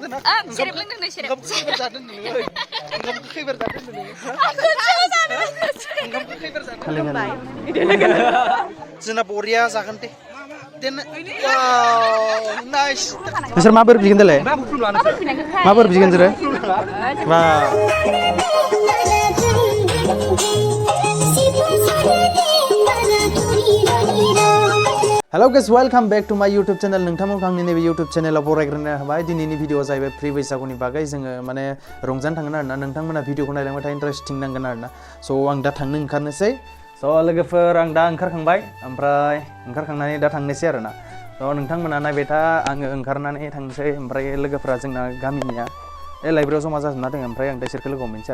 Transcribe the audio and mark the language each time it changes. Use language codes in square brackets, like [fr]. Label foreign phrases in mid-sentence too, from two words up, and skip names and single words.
[brx] जोंना बरिया जागोन दे नाइस नोंसोर माबोरै बिगोन दालाय माबोरै बिगोन नोंसोरो [en] hello guys welcome back to my YouTube channel [brx] नोंथांमोनखौ आंनि नैबे यूट्यूब चैनलाव बरायग्रोनो हाबाय दिनैनि भिडिअआ जाहैबाय प्रि बैसागुनि बागै जोङो माने रंजानो थांगोन आरोना नोंथांमोना भिडिअखौ नायलांबाय थाय इन्टारेस्टिं नांगोन आरोना स' आं दा थांनो ओंखारनोसै स' लोगोफोर आं दा ओंखारखांबाय ओमफ्राय ओंखारखांनानै दा थांनोसै आरोना स' नोंथांमोना नायबाय था आङो ओंखारनानै थांनोसै ओमफ्राय लोगोफोरा जोंना गामिनिया लाइब्रेरियाव जमा जाजोबना दङ ओमफ्राय आं दा बिसोरखौ लोगो हमहैनोसै